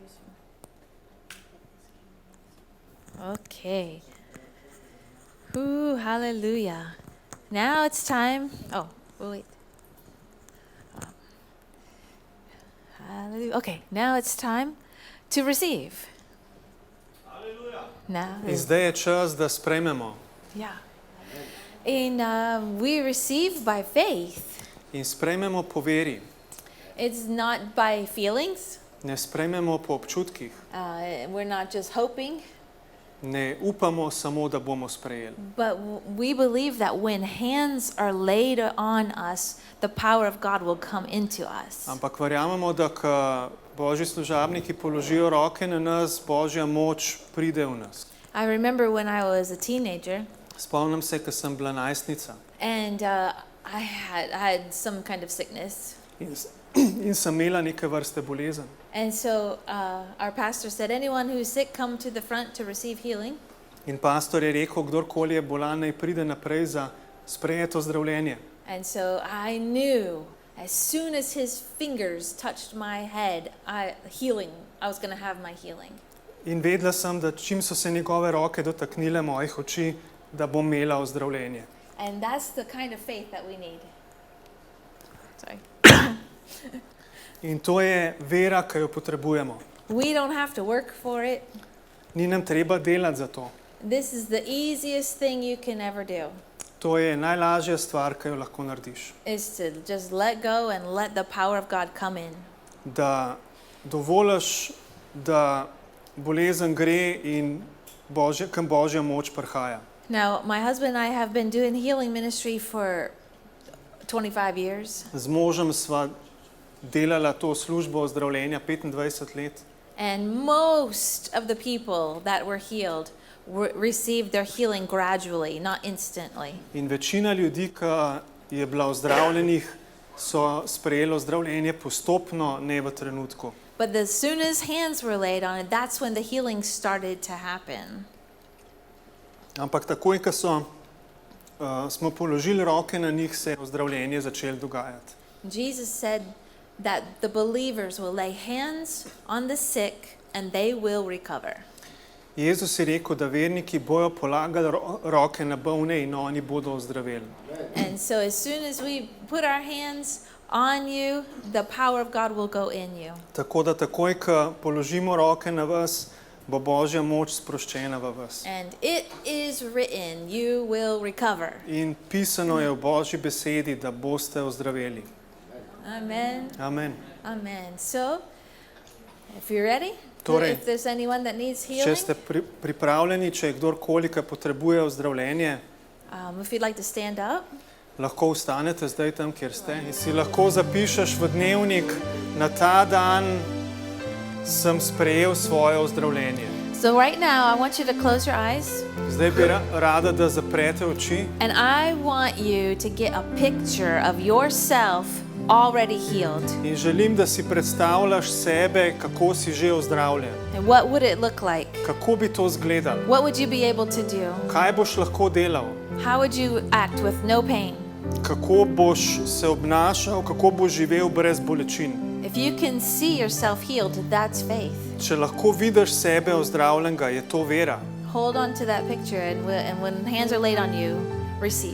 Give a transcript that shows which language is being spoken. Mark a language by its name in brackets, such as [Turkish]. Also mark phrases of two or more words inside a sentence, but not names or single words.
[English] Okay. Ooh, hallelujah. Now it's time. Oh, wait. Hallelujah. Okay, now it's time to receive. Now, [Slovenian] In zdaj je čas, da sprejmemo. [English] yeah. And we receive by faith. [Slovenian] In sprejmemo po veri. [English] It's not by feelings. [Slovenian] Ne sprejmemo po občutkih. [English] We're not just hoping. [Slovenian] Ne upamo samo, da bomo sprejeli. [English] But we believe that when hands are laid on us, the power of God will come into us. [Slovenian] Ampak verjamemo, da ko Božji služabniki položijo roke na nas, Božja moč pride v nas. [English] I remember when I was a teenager [Slovenian] Spomnim se, ko sem bila najstnica [English] and I had some kind of sickness. [Slovenian] in sem imela neke vrste bolezen. [English] And so our pastor said, anyone who's sick, come to the front to receive healing. [Slovenian] In pastor je rekel, kdorkoli je bolan, naj pride naprej za sprejeto zdravljenje. [English] And so I knew as soon as his fingers touched my head, I was going to have my healing. [Slovenian] In vedela sem, da čim so se njegove roke dotaknile mojih oči, da bom imela ozdravljenje. [English] And that's the kind of faith that we need. Sorry. [Slovenian] In to je vera, ki jo potrebujemo. [English] We don't have to work for it. [Slovenian] Ni nam treba delati za to. [English] This is the easiest thing you can ever do, [Slovenian] To je najlažja stvar, ki jo lahko narediš. [English] is to just let go and let the power of God come in. [Slovenian] Da dovoliš, da bolezen gre in kam Božja moč prihaja. [English] Now, my husband and I have been doing healing ministry for 25 years, [Slovenian] Z možem sva delala to službo zdravljenja 25 let [English] and most of the people that were healed received their healing gradually, not instantly. [Slovenian] in večina ljudi, ki je bila ozdravljenih, so sprejelo zdravljenje postopno, ne v trenutku. [English] But as soon as hands were laid on it, that's when the healing started to happen. [Slovenian] Ampak takoj, ko smo položili roke na njih, se je ozdravljenje začelo dogajati. [English] Jesus said that the believers will lay hands on the sick and they will recover. [Slovenian] Jezus je rekel, da verniki bojo polagali roke na bolne in oni bodo ozdraveli. [English] And so as soon as we put our hands on you, the power of God will go in you. [Slovenian] Tako da takoj, ko položimo roke na vas, bo Božja moč sproščena v vas. [English] And it is written, you will recover. [Slovenian] In pisano je v Božji besedi, da boste ozdraveli. Amen. Amen. [English] Amen. So, if you're ready, [Slovenian] Torej, [English] if there's anyone that needs [Slovenian] Če [English] healing, [Slovenian] ste pripravljeni, če je kdorkoli, ki potrebuje ozdravljenje, [English] if you'd like to stand up, [Slovenian] lahko vstanete zdaj tam, kjer ste in si lahko zapišeš v dnevnik, na ta dan sem sprejel svoje ozdravljenje. [English] so right now I want you to close your eyes [Slovenian] Zdaj bi rada, da zaprete oči [English] and I want you to get a picture of yourself already healed. [Slovenian] in želim, da si predstavljaš sebe, kako si že ozdravljen. [English] And what would it look like? [Slovenian] Kako bi to izgledalo? [English] What would you be able to do? [Slovenian] Kaj boš lahko delal? [English] How would you act with no pain? [Slovenian] Kako boš se obnašal, kako boš živel brez bolečin? [English] If you can see yourself healed, that's faith. [Slovenian] Če lahko vidiš sebe ozdravljenega, je to vera. [English] Hold on to that picture and when hands are laid on you, receive.